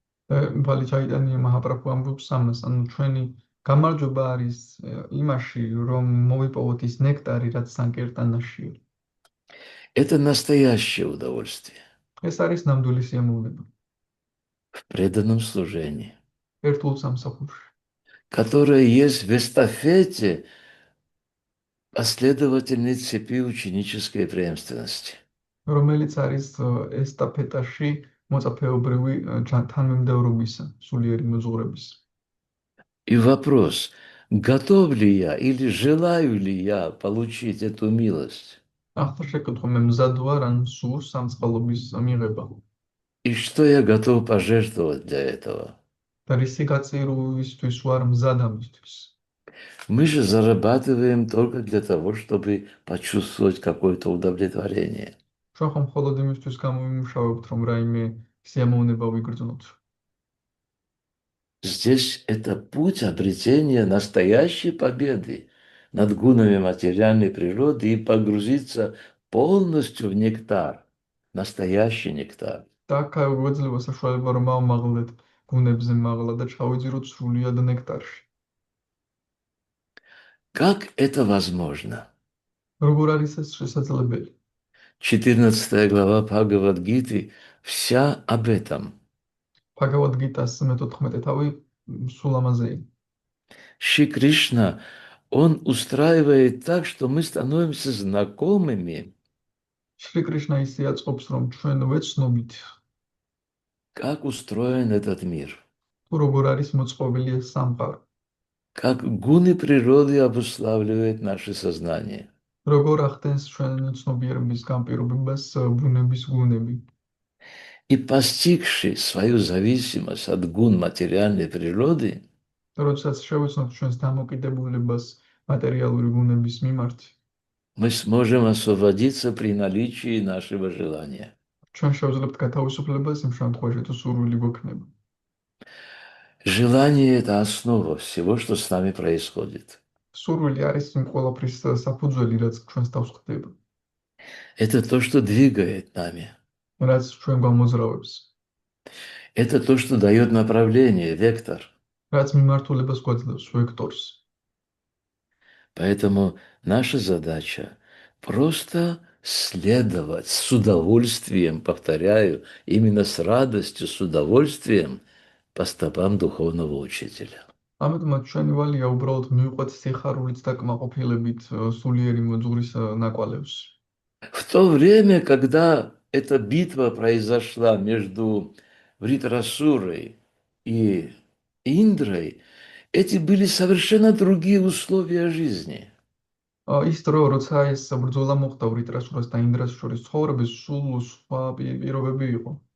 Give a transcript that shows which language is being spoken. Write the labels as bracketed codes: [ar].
[ka] ბალი ჩაიტანია მაჰაპრაბჰუ ამბობს ამას, ანუ ჩვენი გამარჯვება არის იმაში, რომ მოვიპოვოთ ის ნექტარი, რაც სანკირტანაშია. [ru] Это настоящее удовольствие [ka] ეს არის ნამდვილი სიამოვნება. [ru] в преданном служении, [ka] ერთულ სამსახურში, [ru] которое есть в эстафете последовательной цепи ученической преемственности. [ka] რომელიც არის ესტაფეტაში მოწაფეობრივი თანმიმდევრობისა, სულიერი მოძღვრების. [ru] И вопрос, готов ли я или желаю ли я получить эту милость? [ka] ახლა შეკითხვა, მე მზად ვარ ან სურს სამწყალობის მიღება? [ru] И что я готов пожертвовать для этого? [ka] და რისი გაწირვისთვის ვარ მზად ამისთვის? [ru] Мы же зарабатываем только для того, чтобы почувствовать какое-то удовлетворение. [ka] ჩვენ ხომ მხოლოდ იმისთვის გამოვიმუშავებთ, რომ რაიმე სიამოვნება ვიგრძნოთ. [ru] Здесь это путь обретения настоящей победы над гунами материальной природы и погрузиться полностью в нектар, настоящий нектар. [ka] და გვეძლება საშუალება, რომ ავმაღლეთ გუნებზე მაღლა და ჩავიძიროთ სრულად ნექტარში. [ru] Как это возможно? [ka] როგორ არის ეს შესაძლებელი? [ru] 14 глава Бхагавад-гиты вся об этом. [ka] Бхагавад Гитас მე-14 თავი სულ ამაზეა. [ru] Шри Кришна, он устраивает так, что мы становимся знакомыми. [ka] Шри Кришна ისე აწყობს, რომ ჩვენ ვეცნობით, [ru] как устроен этот мир. [ka] თუ როგორ არის მოწყობილი ეს სამყარო. [ru] как гуны природы обуславливает наше сознание. [ka] როგორ ახდენს ჩვენ ცნობიერების განპირობებას ბუნების გუნები. [ru] И постигший свою зависимость от гун материальной природы, [ka] როდესაც შევეცნოთ ჩვენს დამოკიდებულებას მატერიალური გუნების მიმართ, [ru] мы сможем освободиться при наличии нашего желания. [ka] ჩვენ შევძლებთ გათავისუფლებას იმ შემთხვევაში, თუ სურვილი გვექნება. [ru] Желание – это основа всего, что с нами происходит. [ka] სურვილი არის იმ ყველაფრის საფუძველი, რაც ჩვენს თავს ხდება, [ru] Это то, что двигает нами. [ka] რაც ჩვენ გვამოძრავებს, [ru] Это то, что дает направление, вектор. [ka] რაც მიმართულებას გვაძლევს, ვექტორს. [ru] Поэтому наша задача просто следовать с удовольствием, повторяю, именно с радостью, с удовольствием по стопам духовного учителя. [ka] ამიტომაც ჩვენი ვალია უბრალოდ მივყვეთ სიხარულით და კმაყოფილებით სულიერი მოძღვრის ნაკვალევს. [ru] В то время, когда эта битва произошла между Вритрасурой и Индрой, эти были совершенно другие условия жизни. [ka] ის დრო, როცა ეს ბრძოლა მოხდა ვრიტრასურას და ინდრას შორის ცხოვრების სულ სხვა პირობები იყო.